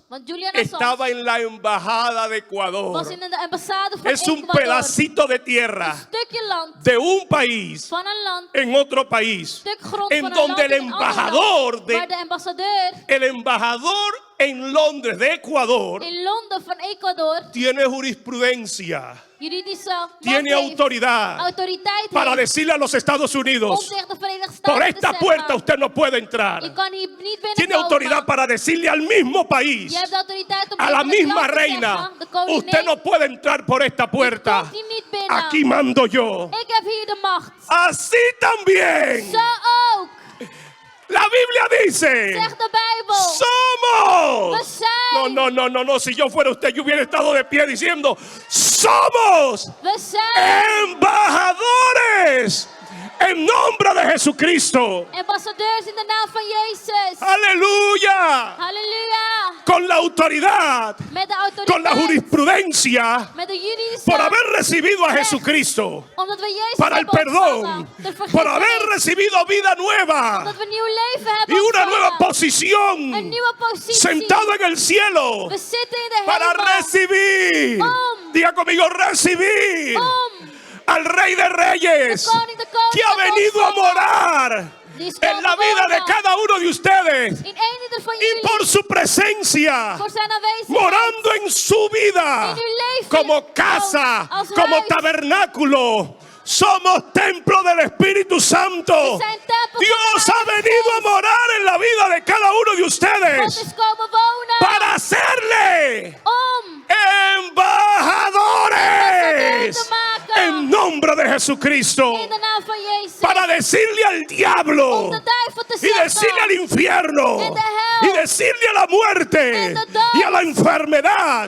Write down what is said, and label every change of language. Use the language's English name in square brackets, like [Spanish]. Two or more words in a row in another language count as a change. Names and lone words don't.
[Dutch] Want Julian Assange [Spanish] estaba en la embajada de Ecuador. [Dutch] was in de ambassade van [Spanish] Es un [Dutch] Ecuador. [Spanish] pedacito de [Dutch] Een [Spanish] tierra [Dutch] stukje land [Spanish] de un país [Dutch] van een land. [Spanish] en otro país, [Dutch] Stuk grond [Spanish] en [Dutch] van een [Spanish] donde [Dutch] land [Spanish] el [Dutch] in een ander [Spanish] embajador [Dutch] land, waar de ambassadeur [Spanish] el embajador en Londres de Ecuador [Dutch] in Londen van Ecuador [Spanish] tiene jurisprudencia, [Dutch] juridische macht [Spanish] tiene [Dutch] heeft, [Spanish] autoridad [Dutch] autoriteit [Spanish] para [Dutch] heeft [Spanish] decirle a los Estados [Dutch] om [Spanish] Unidos: [Dutch] tegen de Verenigde Staten [Spanish] por [Dutch] te [Spanish] esta [Dutch] zeggen, [Spanish] puerta usted no puede entrar. [Dutch] je kan hier niet [Spanish] Tiene [Dutch] binnenkomen. [Spanish] autoridad para decirle al mismo país, [Dutch] Je hebt de autoriteit om [Spanish] a la [Dutch] tegen het [Spanish] misma [Dutch] land te [Spanish] reina: [Dutch] zeggen, de koningin, [Spanish] usted no puede entrar por esta puerta. [Dutch] komt hier niet binnen. [Spanish] Aquí mando yo. [Dutch] Ik heb hier de macht. [Spanish] Así también. [Dutch] Zo ook. [Spanish] La Biblia dice: [Dutch] Zegt de Bijbel. [Spanish] somos. [Dutch] We zijn. [Spanish] No. Si yo fuera usted, yo hubiera estado de pie diciendo: somos [Dutch] We zijn [Spanish] embajadores En nombre de Jesucristo. [Dutch] Ambassadeurs in de naam van Jezus. [Spanish] Aleluya. [Dutch] Halleluja. [Spanish] Con la autoridad, [Dutch] Met de [Spanish] con la [Dutch] autoriteit. [Spanish] jurisprudencia, [Dutch] Met de juridische. [Spanish] por haber recibido a Jesucristo, [Dutch] Omdat we Jezus [Spanish] para el [Dutch] hebben [Spanish] perdón, [Dutch] ontvangen. De [Spanish] por haber [Dutch] vergiffenis. [Spanish] recibido vida nueva [Dutch] Omdat we nieuw leven [Spanish] y [Dutch] hebben [Spanish] una nueva [Dutch] ontvangen. Een [Spanish] posición, [Dutch] nieuwe positie. [Spanish] sentado en el cielo, [Dutch] We zitten in de [Spanish] para [Dutch] hemel. [Spanish] recibir, diga conmigo, recibir [Dutch] Om [Spanish] al Rey de Reyes, [Dutch] de koning [Spanish] que ha venido a morar en la vida de cada uno de ustedes, [Dutch] in één ieder van [Spanish] y [Dutch] jullie. [Spanish] por su presencia, [Dutch] Voor zijn aanwezigheid. [Spanish] morando en su vida, [Dutch] In uw leven. [Spanish] como casa, [Dutch] Als [Spanish] como [Dutch] huis. [Spanish] tabernáculo. Somos templo del Espíritu Santo. [Dutch] We zijn tempel [Spanish] Dios [Dutch] van [Spanish] ha [Dutch] de Heilige [Spanish] venido a [Dutch] Geest. [Spanish] morar en la vida de cada uno de [Dutch] God [Spanish] ustedes [Dutch] is komen wonen. [Spanish] para hacerle [Dutch] Om [Spanish] embajadores [Dutch] te maken. [Spanish] en nombre de Jesucristo, [Dutch] in de naam van Jezus. [Spanish] para decirle al diablo [Dutch] Om de duivel te [Spanish] y [Dutch] zeggen. [Spanish] decirle al infierno [Dutch] En de hel. [Spanish] y decirle a la muerte [Dutch] En de dood. [Spanish] y a la enfermedad